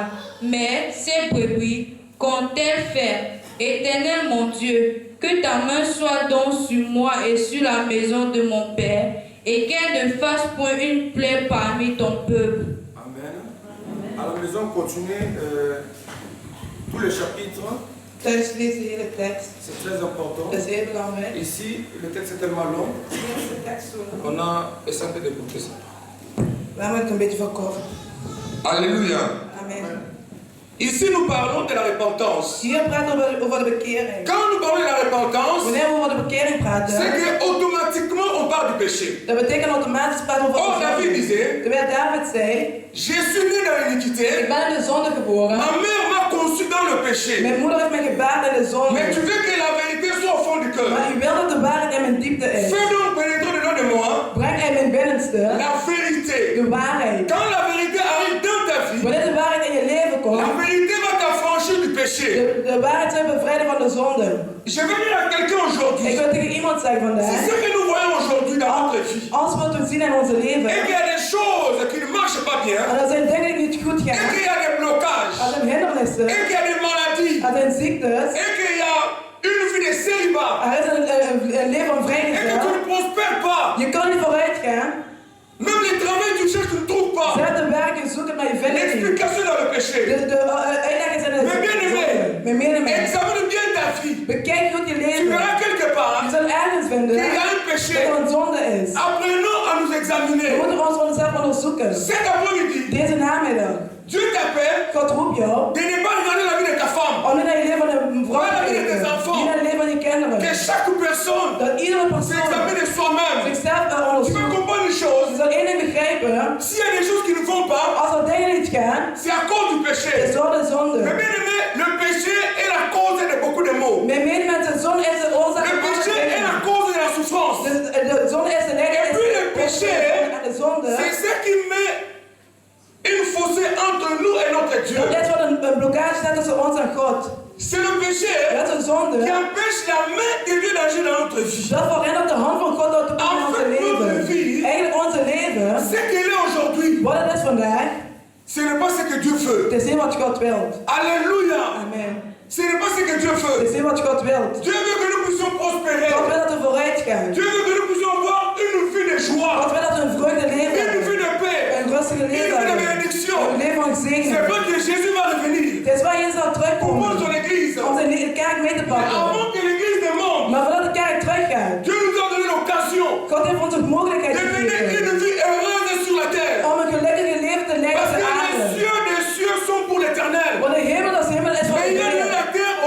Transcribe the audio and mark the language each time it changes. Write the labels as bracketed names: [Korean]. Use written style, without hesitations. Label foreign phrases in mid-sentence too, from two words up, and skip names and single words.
[French] Mais ces brebis qu'ont-elles fait? Éternel mon Dieu, que ta main soit donc sur moi et sur la maison de mon père, et qu'elle ne fasse point une plaie parmi ton peuple. Amen. Alors nous allons continuer tous les chapitres. [Dutch] Thuis lezen de hele tekst. [French] C'est très important. [Dutch] Dat is heel belangrijk. [French] Ici, le texte est tellement long. [Dutch] Hier is de tekst zo lang. [French] On a essayé d'écouter ça. [Dutch] Laten we het een beetje verkorten. [French] Alléluia. Amen. Ici, nous parlons de la repentance. [Dutch] Hier praten we over de bekering. [French] Quand nous parlons de la repentance, [Dutch] Wanneer we over de bekering praten, [French] c'est qu'automatiquement on parle du péché. [Dutch] dat betekent automatisch praten we over [French] Or, David disait, [Dutch] Terwijl David zei, [French] je suis né dans l'iniquité, [Dutch] ik ben in de zonde geboren. [French] ma mère m'a conçu dans le péché. [Dutch] Mijn moeder heeft mij gebaard in de zonde. [French] Mais tu veux que la vérité soit au fond du cœur. [Dutch] Maar u wil dat de waarheid in mijn diepte is. [French] Fais donc pénétrer dedans de moi [Dutch] Breng in mijn binnenste [French] la vérité. [Dutch] de waarheid. [French] Quand la vérité arrive dans ta vie, [Dutch] Wanneer de waarheid in je leven komt, [French] la vérité va t'affranchir du péché. [Dutch] de waarheid zal je bevrijden van de zonde. [French] Je vais dire à quelqu'un aujourd'hui, [Dutch] Ik wil tegen iemand zeggen [French] c'est [Dutch] vandaag, [French] ce que nous voyons aujourd'hui dans notre vie. [Dutch] als we het zien in onze leven, [French] Et qu'il y a des choses qui ne marchent pas bien, [Dutch] en er zijn dingen die niet goed [French] et [Dutch] gaan, [French] qu'il y a des blocages, [Dutch] er zijn hindernissen, [French] et qu'il y a des maladies, [Dutch] er zijn ziektes, [French] et qu'il y a une vie de célibat, [Dutch] er is een leven van [French] et que tu [Dutch] vrijgezel. [French] ne prospères pas. [Dutch] Je kan niet vooruit gaan. [French] Même les travaux tu cherches, tu ne trouves pas. [Dutch] Zet de werken zoeken, maar je vindt het niet. [French] L'explication dans le péché. [Dutch] De uitleg is in de [French] Mais bien aimé, [Dutch] Mijn medemens, [French] examine bien ta vie. [Dutch] bekijk goed je [French] Tu [Dutch] leven. [French] verras quelque part [Dutch] Je zult ergens vinden [French] qu'il y a un [Dutch] dat [French] péché. [Dutch] er een zonde is. [French] Apprenons à nous [Dutch] We [French] examiner. [Dutch] moeten onszelf onderzoeken. [French] Cet après-midi, [Dutch] Deze namiddag, [French] Dieu t'appelle [Dutch] God roept jou [French] de ne pas regarder la vie de ta femme. [Dutch] om niet naar je leven van een vrouw te kijken, niet naar het leven van je kinderen. [French] Que chaque personne [Dutch] Dat iedere persoon [French] s'examine soi-même. [Dutch] zichzelf [French] Tu vas [Dutch] onderzoekt. [French] comprendre une chose. [Dutch] Je zal één ding begrijpen, [French] S'il y a des choses qui ne vont pas, [Dutch] als er dingen niet gaan, [French] c'est à cause du péché. [Dutch] is door de zonde. [French] Mais bien aimé, le péché est la cause de beaucoup de maux. [Dutch] Mijn medemensen, de zonde is de oorzaak [French] Le [Dutch] van alle [French] péché est la [Dutch] dingen. [French] cause de la souffrance. [Dutch] De zonde is de [French] Et puis le péché, [Dutch] en de zonde. [French] c'est ce qui met une fossé entre nous et notre Dieu. [Dutch] Dat is wat een blokkage staat tussen ons en God. [French] C'est le péché [Dutch] Dat is een zonde. [French] qui empêche la main de Dieu d'agir dans notre vie. [Dutch] Dat verhindert de hand van God uit te komen in onze leven. Eigenlijk onze leven, [French] Ce qu'il est aujourd'hui, [Dutch] wat het is vandaag, [French] ce n'est pas ce que Dieu veut. [Dutch] het is niet wat God wil. [French] Alléluia. Amen. Ce n'est pas ce que Dieu [Dutch] Het [French] veut. [Dutch] is niet wat God wil. [French] Dieu veut que nous puissions prospérer. [Dutch] God wil dat we vooruit gaan. [French] Dieu veut que nous puissions avoir une vie de joie, [Dutch] God wil dat we een vreugde leven [French] une [Dutch] hebben. [French] vie de paix, [Dutch] Een rustige [French] une [Dutch] leven [French] vie de [Dutch] hebben. [French] bénédiction. [Dutch] Een leven van [French] C'est [Dutch] zegen. [French] vrai que Jésus va revenir [Dutch] Het is waar Jezus zal [French] pour [Dutch] terugkomen [French] prendre son église. [Dutch] om zijn kerk mee te [French] Mais [Dutch] pakken. [French] avant que l'église ne monte, [Dutch] Maar voordat de kerk teruggaat, [French] Dieu nous a donné l'occasion [Dutch] God heeft ons de mogelijkheid [French] de mener [Dutch] gegeven [French] une vie heureuse sur la terre. [Dutch] om een gelukkige leven te leiden [French] Parce [Dutch] op [French] que [Dutch] de [French] les [Dutch] aarde. [French] cieux des cieux sont pour l'éternel. [Dutch] Want de hemel als hemel is van [French] Mais il y a [Dutch] de [French] de la [Dutch] Heer.